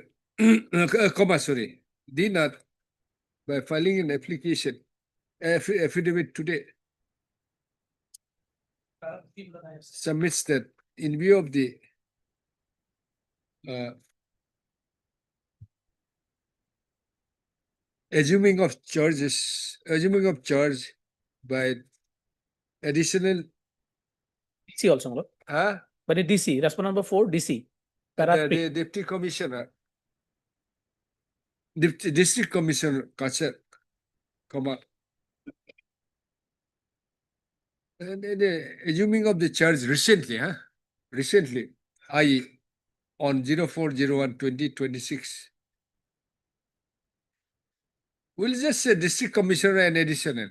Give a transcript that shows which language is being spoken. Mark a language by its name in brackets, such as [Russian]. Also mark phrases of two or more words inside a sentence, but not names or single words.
[English] Sorry, Dinath, by filing an application, affidavit today, submits that in view of the assuming of charge by additional, DC also, my lord. But the DC, response number 4, DC. Para the deputy commissioner, district commissioner, Kachar, comma. And the assuming of the charge recently, recently, i.e. on 04/01/2026. We'll just say district commissioner and additional,